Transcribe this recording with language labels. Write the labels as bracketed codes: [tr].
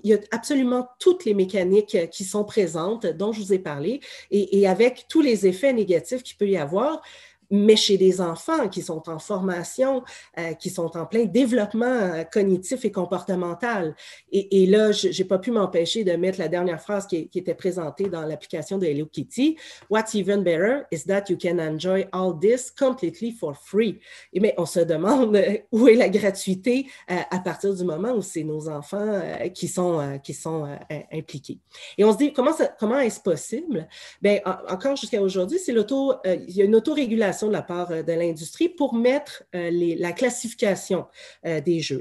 [fr] Il y a absolument toutes les mécaniques qui sont présentes, dont je vous ai parlé, et avec tous les effets négatifs qu'il peut y avoir, mais chez des enfants qui sont en formation, qui sont en plein développement cognitif et comportemental. Et là, je n'ai pas pu m'empêcher de mettre la dernière phrase qui était présentée dans l'application de Hello Kitty. [en] What's even better is that you can enjoy all this completely for free. [fr] Mais on se demande où est la gratuité à partir du moment où c'est nos enfants qui sont impliqués. Et on se dit, comment est-ce possible? Bien, encore jusqu'à aujourd'hui, il y a une autorégulation de la part de l'industrie pour mettre la classification des jeux.